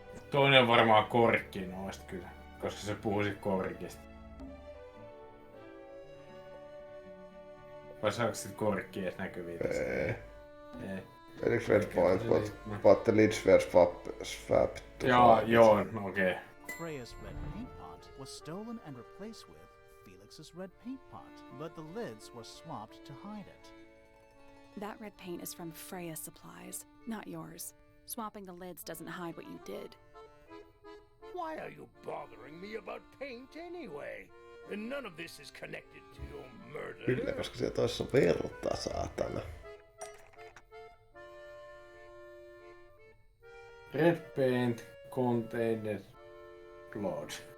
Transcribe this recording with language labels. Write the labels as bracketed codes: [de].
[fi] Toinen on varmaan korkki noista kyllä, koska se puhuisi korkista. Vai saako sit korkki edes näkyviin tässä? Ei. Ei. [en] Felix Red Paint, but the lids were swapped to [fi] Joo, okei. [en] Freya's red paint pot was stolen and replaced with Felix's red paint pot, but the lids were swapped to hide it. That red paint is from Freya's supplies, not yours. Swapping the lids doesn't hide what you did. Why are you bothering me about paint anyway? And none of this is connected to your murder. [fi] Kyllä, koska se toissa on verta, saatana. [en] Red paint contained blood.